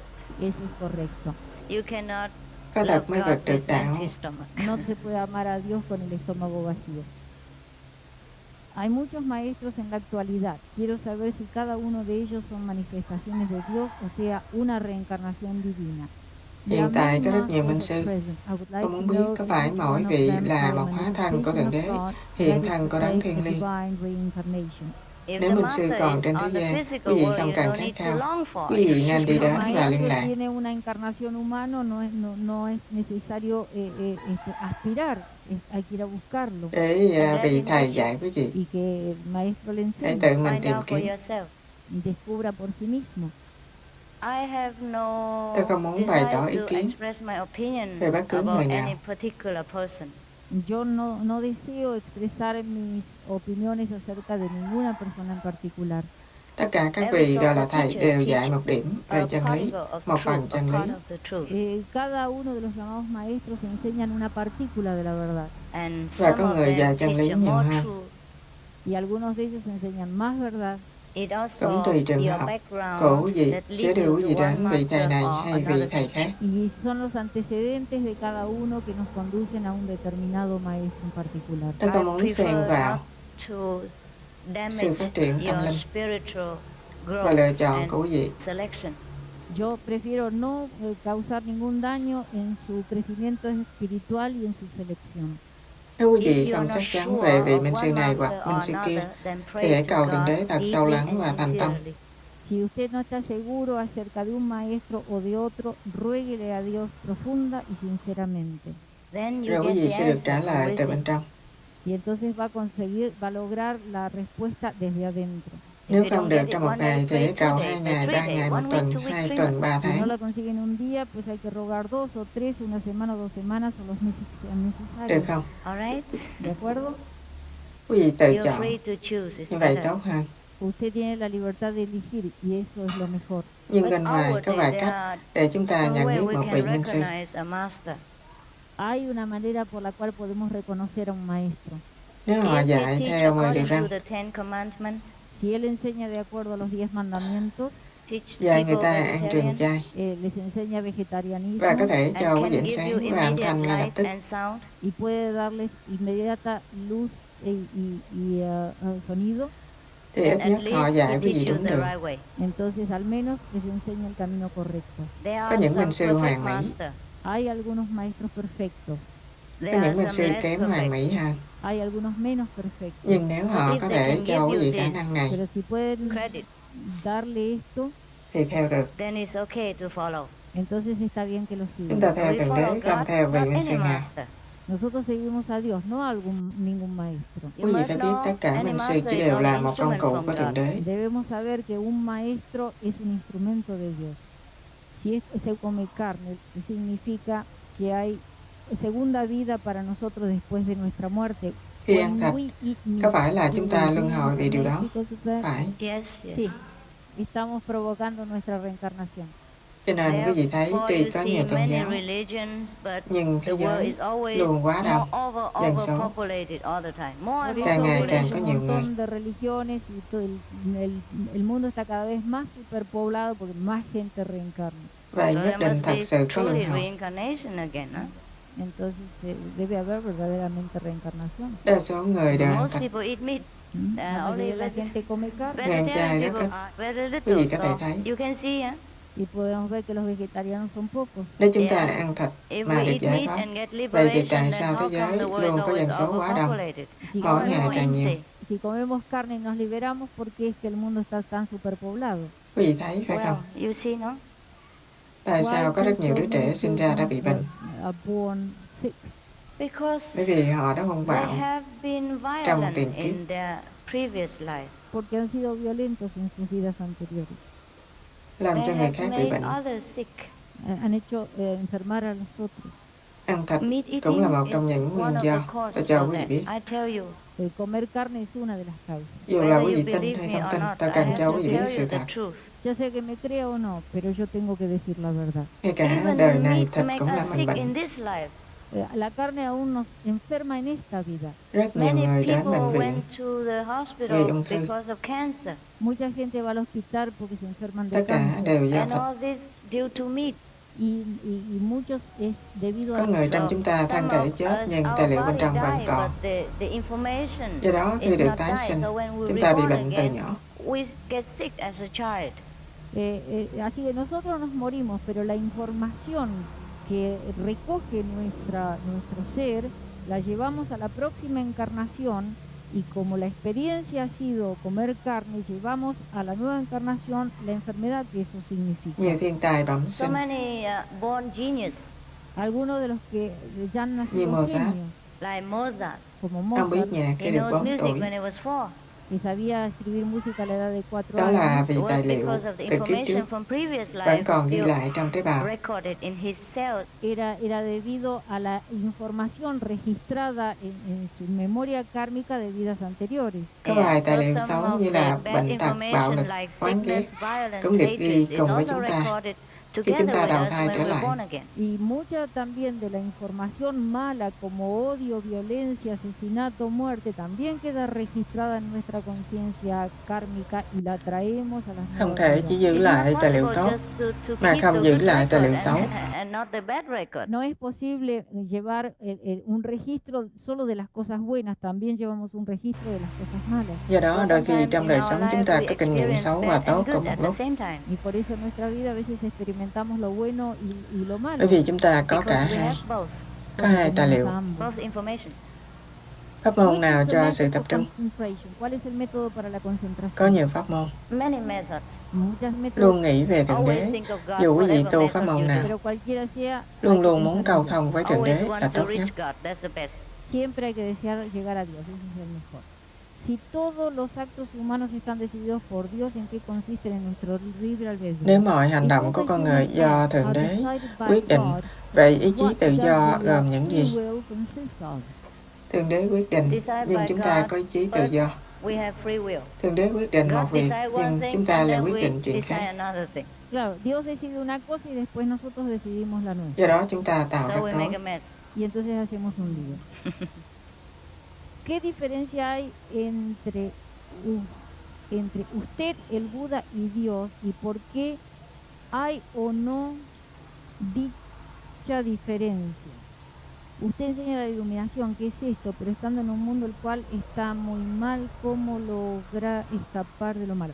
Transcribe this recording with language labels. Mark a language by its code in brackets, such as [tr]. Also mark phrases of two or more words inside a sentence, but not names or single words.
[es] Eso es correcto. [en] You cannot [vi] Có [en] love [vi] thật mới [en] God [vi] vượt được [en] with [vi] đạo. [en] empty stomach. [es] No se puede amar a Dios con el estómago vacío. Hay muchos maestros en la actualidad. Quiero saber si cada uno de ellos son manifestaciones de Dios, o sea, una reencarnación divina. [vi] Hiện tại có rất nhiều minh sư. Tôi muốn biết có phải mỗi vị là một hóa thân của Thượng Đế, hiện thân của Đấng Thiên Liêng. [en] If [vi] Nếu [en] the [vi] minh sư [en] master [vi] còn [en] is [vi] trên thế [en] on the [vi] gian, [en] physical [vi] quý vị [en] world, [vi] không [en] you [vi] cần [en] don't [vi] khát [en] need to [vi] khao. [en] long for [vi] Quý vị nên đi [es] Si el [vi] đến và liên [es] maestro [vi] lạc. [es] tiene una encarnación humana, no es necesario aspirar, hay que ir a buscarlo. [vi] Để vị thầy dạy quý vị. [es] Y que el maestro le [vi] Hãy [es] enseñe [vi] tự mình [en] Find [vi] tìm [en] out for [vi] kiếm. [en] yourself. [es] y descubra por sí mismo. [en] I have no [vi] Tôi không muốn bày tỏ ý [en] desire to [vi] kiến [en] express my opinion [vi] về bất cứ người [en] about [vi] nào. [en] any particular person. [es] Yo no deseo expresar mis opiniones acerca de ninguna persona en particular. [vi] Tất cả các vị gọi là thầy đều dạy một điểm về chân lý, một phần chân lý. [es] Cada uno de los llamados maestros enseñan una partícula de la verdad. [vi] Và có người dạy chân lý nhiều hơn. [es] Y algunos de ellos enseñan más verdad. [vi] Cũng tùy trường hợp của quý vị sẽ đưa quý vị đến vị thầy này hay vị thầy khác. [es] Y son los antecedentes de cada uno que nos conducen a un determinado maestro en particular. [vi] Tôi không muốn xen vào sự phát triển tâm linh và lựa chọn của quý vị. [es] Yo prefiero no causar ningún daño en su crecimiento espiritual y en su selección. [vi] Nếu quý vị không chắc chắn về vị minh sư này hoặc minh sư kia, thì hãy cầu Thượng Đế thật sâu lắng và thành tâm. [es] Si usted no está seguro acerca de un maestro o de otro, ruéguele a Dios profunda y sinceramente. [vi] Rồi quý vị sẽ được trả lời từ bên trong. [es] Y entonces va a lograr la respuesta desde adentro. [vi] Nếu không được trong một ngày thì hãy cầu 2 ngày, 3 ngày, 1 tuần, 2 tuần, 3 [es] Si no [vi] tháng. [es] la consiguen un día, pues hay que rogar 2 o 3, una semana o 2 semanas o los meses que sean necesarios. [vi] Được không? [es] ¿De acuerdo? [vi] Quý vị tự [en] You're [vi] chọn, [en] free to choose. It's [vi] như vậy [en] better. [vi] tốt hơn. [es] Usted tiene la libertad de elegir y eso es lo mejor. [vi] Nhưng bên ngoài có vài cách để chúng ta nhận biết một vị minh sư. [es] Hay una manera por la cual podemos reconocer a un maestro. [vi] Nếu họ dạy theo 10 điều răn, [es] Si él enseña de acuerdo a los 10 mandamientos, [vi] dạy người ta ăn trường chay [es] les enseña vegetarianismo [vi] và có thể cho quý vị ánh sáng và âm thanh ngay lập tức. [es] y puede darles inmediata luz y sonido, [vi] Thì ít nhất họ dạy quý vị đúng đường. [es] entonces al menos les enseña el camino correcto. [vi] Có những minh sư hoàn mỹ, [es] Hay algunos maestros perfectos, [vi] có những minh sư kém hoàn mỹ hơn. [es] hay algunos menos perfectos. [vi] Nhưng nếu họ có thể cho quý vị khả năng này, [es] Pero si pueden darle esto, [vi] thì theo được. [en] Then it's okay to follow. [es] entonces está bien que lo [vi] Chúng [es] sigan. [vi] ta theo Thượng Đế, không theo vị minh sư nào. [es] Nosotros seguimos a Dios, no a ningún maestro. [vi] Quý vị phải biết tất cả minh sư chỉ đều là một công cụ của Thượng Đế. [es] Debemos saber que un maestro es un instrumento de Dios. Si se come carne, significa que hay segunda vida para nosotros después de nuestra muerte. [vi] Khi ăn thịt, có phải là chúng ta luân hồi vì điều đó? Phải. [en] Yes, [es] Sí, estamos provocando nuestra reencarnación. [vi] Cho nên quý vị thấy tuy có nhiều tôn giáo, nhưng thế giới luôn quá đông, dân số càng ngày càng có nhiều người. [es] De religiones y todo el mundo está cada vez más superpoblado porque más gente reencarna. [vi] Vậy nhất định thật sự có luân hồi. [es] Entonces debe haber verdaderamente reencarnación. [vi] Đa số người đều ăn thịt. [es] La mayoría de la gente come carne. [vi] Người ăn chay rất ít. Quý vị có thể thấy. [es] Y podemos ver que los vegetarianos son pocos. [vi] Nếu chúng ta ăn thịt mà được giải thoát, vậy thì tại sao thế giới luôn có dân số quá đông, mỗi ngày càng nhiều? [es] Si comemos carne y nos liberamos, ¿por qué es que el mundo está tan superpoblado? [vi] Quý vị thấy phải không? Tại sao có rất nhiều đứa trẻ sinh ra đã bị bệnh? [en] Born sick. [vi] Bởi vì họ đã hung bạo trong tiền kiếp. [en] previous life. [es] porque han sido violentos en sus vidas anteriores. [vi] làm cho [en] They [vi] người [en] have [vi] khác bị [en] made [vi] bệnh. [en] others sick. [es] Han hecho enfermar a los otros. [vi] Ăn thịt [en] Meat [vi] cũng là [en] eating [vi] một trong [en] is [vi] những [en] one [vi] nguyên [en] of [vi] do. [en] the [vi] Tôi [en] causes [vi] cho [en] for [vi] quý vị [en] that. [vi] biết. [en] I tell you, [es] El comer carne es una de las causas. [vi] Dù là [en] whether [vi] quý [en] you [vi] vị tin [en] believe [vi] hay [en] me [vi] không [en] or [vi] tin, [en] not, [vi] tôi [en] I [vi] cần [en] have [vi] cho [en] to [vi] quý vị [en] tell [vi] biết sự [en] you the [vi] thật. [en] truth. [es] Ya sea que me crea o no, pero yo tengo que decir la verdad. [vi] Ngay cả [en] Even [vi] đời này [en] meat [vi] thịt [en] make [vi] cũng làm [en] us [vi] mình [en] sick [vi] bệnh. [en] in this life. [es] La carne aún nos enferma en esta vida. [vi] Rất nhiều [en] Many [vi] người đến [en] people [vi] bệnh viện [en] went to the [vi] vì [en] hospital [vi] ung thư. [en] because of cancer, [es] Mucha gente va al hospital porque se enferman de [vi] Tất cả [es] cáncer. [vi] đều do [en] and [vi] thịt. [en] all this due to meat. [es] Y muchos es debido [vi] Có [es] a [vi] người [es] eso. [vi] trong chúng ta thân thể chết nhưng tài liệu bên trong vẫn còn. [en] The information [vi] Do đó khi [en] is [vi] được [en] not [vi] tái [en] died. [vi] sinh, [en] So when we [vi] chúng ta bị [en] reborn [vi] bệnh từ [en] again, [vi] nhỏ. [en] we get sick as a child. [es] Así que nosotros nos morimos, pero la información que recoge nuestro ser la llevamos a la próxima encarnación, y como la experiencia ha sido comer carne, llevamos a la nueva encarnación la enfermedad que eso significa. [vi] Nhiều thiên tài bẩm [en] So [vi] sinh, [en] many born genius, [es] Algunos de los que ya han [vi] Như [es] nacido [vi] Mozart. [es] genios, [en] like Mozart. [es] como [vi] ông biết [es] Mozart, [vi] nhạc khi [en] He [vi] được [en] knows [vi] 4 [en] music [vi] tuổi. [en] when he was 4. [es] que sabía escribir música a la edad de 4 [vi] Đó là [es] años, [vi] vì [en] It [vi] tài [en] was [vi] liệu [en] because of the [vi] từ kiếp trước [en] information from previous [vi] vẫn [en] life [vi] còn ghi [en] still [vi] lại trong tế bào. [en] recorded in his cells. [es] era debido a la información registrada en su memoria kármica de vidas anteriores. [vi] Có vài tài [en] So [vi] liệu [en] some [vi] xấu [en] of [vi] như [en] the [vi] là [en] bad [vi] bệnh tật, bạo [en] information [vi] lực, [en] like [vi] oán ghét [en] sickness, violence, [vi] cũng được [en] hatred [vi] ghi [en] is [vi] cùng với [en] also [vi] chúng ta [en] recorded [vi] khi chúng [en] together [vi] ta [en] with [vi] đầu [en] us [vi] thai [en] when [vi] trở [en] we're [vi] lại. [en] born again. [es] Y mucha también de la información mala como odio, violencia, asesinato, muerte también queda registrada en nuestra conciencia kármica y la traemos a las [vi] Không [es] nuevas [vi] thể [es] vidas. [vi] chỉ giữ [en] It's [vi] lại [en] not [vi] tài liệu [en] possible [vi] tốt [en] just to [vi] mà [en] keep [vi] không [en] the [vi] giữ [en] good [vi] lại tài liệu [en] record [vi] xấu. [en] and not the bad record. [es] No es posible llevar un registro solo de las cosas buenas, también llevamos un registro de las cosas malas. [vi] Do đó, [en] So [vi] đôi khi [en] sometimes [vi] trong [en] in [vi] đời [en] our [vi] sống [en] life [vi] chúng ta [en] we [vi] có kinh nghiệm [en] experience [vi] xấu và [en] bad [vi] tốt [en] and [vi] cùng [en] good [vi] một [en] at the [vi] lúc. [en] same time. [es] Y por eso en nuestra vida a veces experimentamos lo bueno y lo malo. [vi] Bởi vì chúng ta có cả [en] Because we [vi] hai, [en] have both [vi] có hai tài liệu. [es] Ambos. [en] information. [vi] Pháp môn [en] Which [vi] nào [en] is the [vi] cho [en] method [vi] sự tập [en] for [vi] trung? [en] concentration? [es] ¿Cuál es el método para la concentración? [vi] Có nhiều pháp môn. [en] Many methods. [es] Muchas métodos, [vi] Luôn nghĩ về Thượng [en] Always [vi] Đế. [en] think of God, [vi] Dù quý vị [en] whatever [vi] tu pháp [en] method [vi] môn [en] you [vi] nào, [en] do. [es] pero cualquiera sea, [vi] luôn [es] hay que [vi] luôn muốn [es] pensar [vi] cầu [es] en Dios. [vi] thông với Thượng [en] Always [vi] Đế [en] want [vi] là [en] to [vi] tốt nhất. [en] reach God. That's the best. [es] Siempre hay que desear llegar a Dios, ese es el mejor. Si todos los actos humanos están decididos por Dios, ¿en qué consisten en nuestro libre albedrío? [vi] Nếu mọi hành động của con người do Thượng Đế quyết định, vậy ý chí tự do gồm những gì? Thượng Đế quyết định, nhưng chúng ta có ý chí tự do. [en] We have free will. [vi] Thượng Đế quyết định một [en] God [vi] việc, [en] decide one [vi] nhưng [en] thing [vi] chúng ta [en] and [vi] lại [en] then [vi] quyết [en] we [vi] định chuyện [en] decide [vi] khác. [en] another thing. [es] Claro, Dios decide una cosa y después nosotros decidimos la nuestra. [vi] Do đó chúng ta tạo [en] So [vi] rắc [en] we make a [vi] rối. [en] mess. [es] Y entonces hacemos un lío. ¿Qué diferencia hay entre usted, el Buda y Dios? ¿Y por qué hay o no dicha diferencia? Usted enseña la iluminación, ¿qué es esto? Pero estando en un mundo el cual está muy mal, ¿cómo lograr escapar de lo malo?